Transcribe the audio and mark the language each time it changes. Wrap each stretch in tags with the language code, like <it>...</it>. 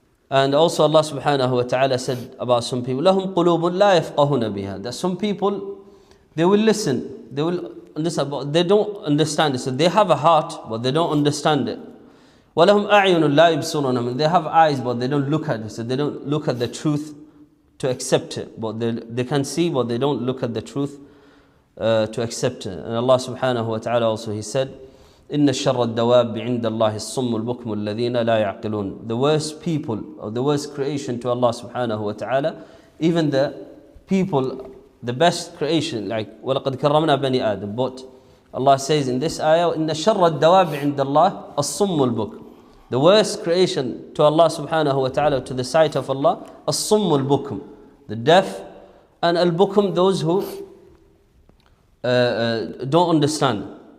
<en>And also Allah subhanahu wa ta'ala said about some people,</en> <ar>lahum qulubun la yafqahuna biha,</ar> <en>that some people, they will listen, they will understand, but they don't understand it. So they have a heart, but they don't understand it.</en> <ar>Walahum a'yunun la yubsiruna,</ar> <en>they have eyes, but they don't look at it. So they don't look at the truth to accept it. But they can see, but they don't look at the truth to accept it. And Allah subhanahu wa ta'ala also, He said,</en> <ar>إن شر الدواب عند الله الصم البكم الذين لا يعقلون.</ar> <en>The worst people, or the worst creation to Allah subhanahu wa ta'ala, even the people, the best creation, like</en> <ar>وَلَقَدْ كَرَّمْنَا بَنِي آدَمَ.</ar> <en>But Allah says in this ayah,</en> <ar>إن شر الدواب عند الله الصم البكم.</ar> <en>The worst creation to Allah subhanahu wa ta'ala, to the sight of Allah,</en> <ar>الصم البكم,</ar> <en>the deaf, and al-bukum, those who don't understand.</en>